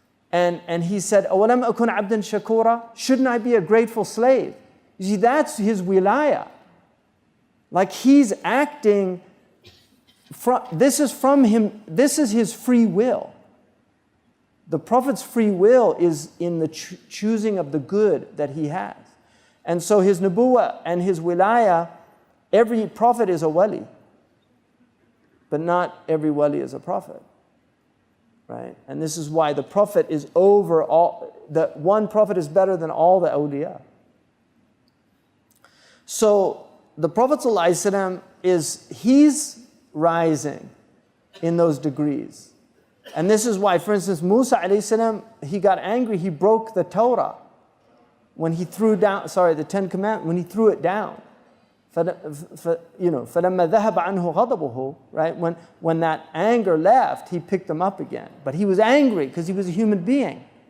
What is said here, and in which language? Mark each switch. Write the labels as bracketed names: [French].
[English] And he said, [Arabic] أَوَلَمْ أَكُنْ عَبْدًا شَكُورًا? [English] Shouldn't I be a grateful slave? You see, that's his wilaya. Like he's acting, this is from him, this is his free will. The Prophet's free will is in the choosing of the good that he has. And so his nubuwwah and his wilaya, every prophet is a wali, but not every wali is a prophet, right? And this is why the prophet is over all, the one prophet is better than all the awliya. So the Prophet ﷺ he's rising in those degrees. And this is why, for instance, Musa ﷺ, he got angry, he broke the Torah when he threw down, the Ten Commandments, when he threw it down. [Arabic] فَلَمَّا ذَهَبَ عَنْهُ غَضَبُهُ, [English] right? When that anger left, he picked them up again. But he was angry because he was a human being.